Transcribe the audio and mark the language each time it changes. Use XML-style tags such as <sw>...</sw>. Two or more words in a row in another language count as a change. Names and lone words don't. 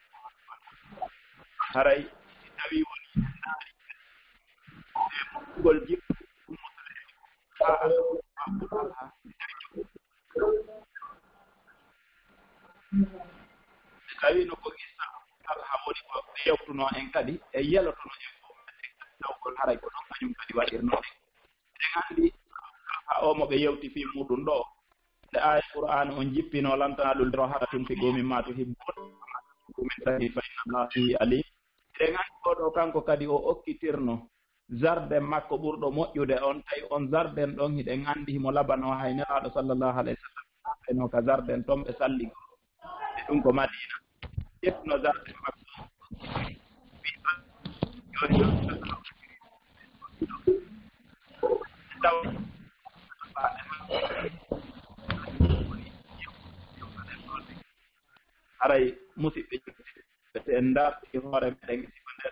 <ff>haray tawi woni gol jippu tawi no ko gisa Talha woni ko yewtuno en kadi e yelotono en ko tawgol haray ko ɗon kañum kadi waɗirno en anndi o mo ɓe yewti fii muɗum ɗo nde aya Qur'an on jippino lantana ɗum ndero</ff> <ar>حتى تنفقوا مما تحبون من شيء فإن الله به عليم</ar> <ff>eɗen anndi oɗo kanko kadi o okkitirno jardin makko ɓurɗo moƴƴude on tawi on jardin ɗon hiɗen anndi himo labano hay nelaɗo</ff> <ar>صلى الله عليه وسلم</ar> <ff>eno ka jardin toon ɓe salligo e ɗum ko Madina ƴettuno jardin makko taw haray musidɓe ɓe en darɗi hoore meɗen sifa nder</ff>